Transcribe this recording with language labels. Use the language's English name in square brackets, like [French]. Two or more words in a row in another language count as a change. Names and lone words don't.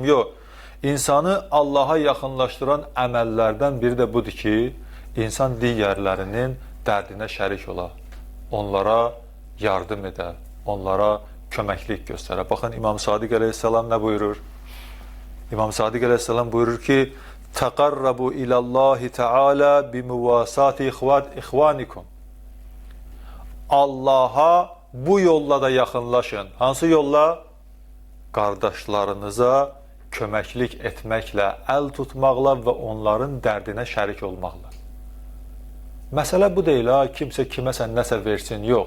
[Azerbaijani] Yox, insanı Allaha yaxınlaşdıran əməllərdən biri də budur ki, insan digərlərinin dərdinə şərik ola, onlara yardım edə, onlara köməklik göstərə. Baxın, İmam Sadiq əleyhissalam nə buyurur? İmam Sadiq əleyhissalam buyurur ki, [Arabic] تَقَرَّبُوا إِلَى اللّٰهِ تَعَالَى بِمُوَاسَاتِ إِخْوَانِكُمْ [Azerbaijani] Allaha bu yolla da yaxınlaşın. Hansı yolla? Qardaşlarınıza köməklik etməklə, əl tutmaqla və onların dərdinə şərik olmaqla. Məsələ bu deyil, kimsə kiməsə nəsə versin, yox.